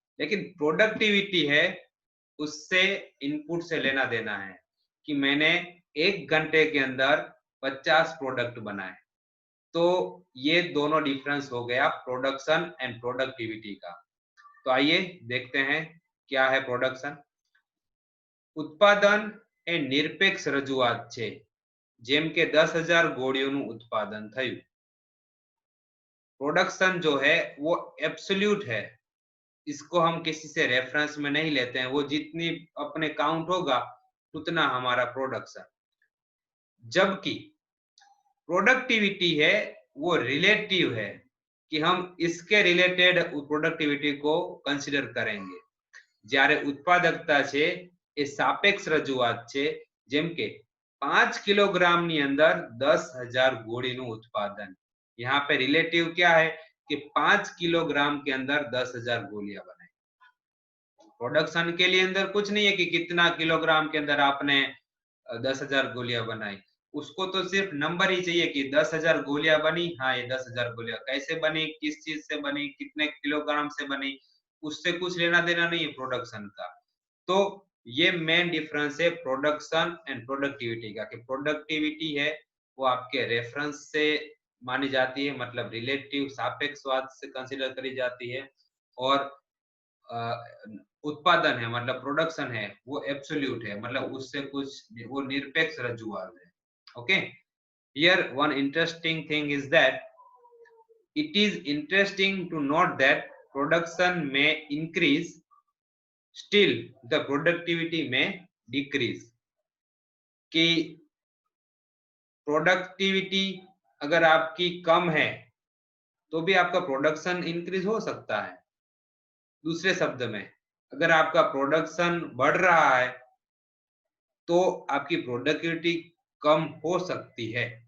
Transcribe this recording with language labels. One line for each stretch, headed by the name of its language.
Hindi: लेकिन प्रोडक्टिविटी है उससे, इनपुट से लेना देना है कि मैंने 1 घंटे के अंदर 50 प्रोडक्ट बनाए। तो ये दोनों डिफरेंस हो गया प्रोडक्शन एंड प्रोडक्टिविटी का। तो आइए देखते हैं क्या है प्रोडक्शन।
Gujarati: ઉત્પાદન એ નિરપેક્ષ રજૂઆત છે, જેમ કે 10,000 ગોળીઓનું ઉત્પાદન થયું।
Hindi: प्रोडक्शन जो है वो एब्सोल्यूट है, इसको हम किसी से रेफरेंस में नहीं लेते हैं, वो जितनी अपने काउंट होगा उतना हमारा प्रोडक्शन। जबकि प्रोडक्टिविटी है वो रिलेटिव है, कि हम इसके रिलेटेड प्रोडक्टिविटी को कंसीडर करेंगे।
Gujarati: જ્યારે ઉત્પાદકતા છે એ સાપેક્ષ રજૂઆત છે, જેમ કે 5 કિલોગ્રામની અંદર 10,000 ગોળીનું ઉત્પાદન।
Hindi: यहाँ पे रिलेटिव क्या है कि 5 किलोग्राम के अंदर 10,000 गोलियां बनाई। प्रोडक्शन के लिए अंदर कुछ नहीं है कि कितना किलोग्राम के अंदर आपने 10,000 गोलियां बनाई, उसको तो सिर्फ नंबर ही चाहिए कि 10,000 गोलियां बनी। हाँ, ये 10,000 गोलियां कैसे बनी, किस चीज से बनी, कितने किलोग्राम से बनी, उससे कुछ लेना देना नहीं है प्रोडक्शन का। तो ये मेन डिफरेंस है प्रोडक्शन एंड प्रोडक्टिविटी का, कि प्रोडक्टिविटी है वो आपके रेफरेंस से मानी जाती है, मतलब रिलेटिव सापेक्षवाद से कंसीडर करी जाती है, और उत्पादन है मतलब प्रोडक्शन है वो एब्सोल्यूट है, मतलब उससे कुछ वो निरपेक्ष रजूआत है।
English: Okay, here one interesting thing is that it is interesting to note that production may increase, still the productivity may decrease।
Hindi: कि प्रोडक्टिविटी अगर आपकी कम है तो भी आपका प्रोडक्शन इंक्रीज हो सकता है। दूसरे शब्द में, अगर आपका प्रोडक्शन बढ़ रहा है तो आपकी प्रोडक्टिविटी कम हो सकती है।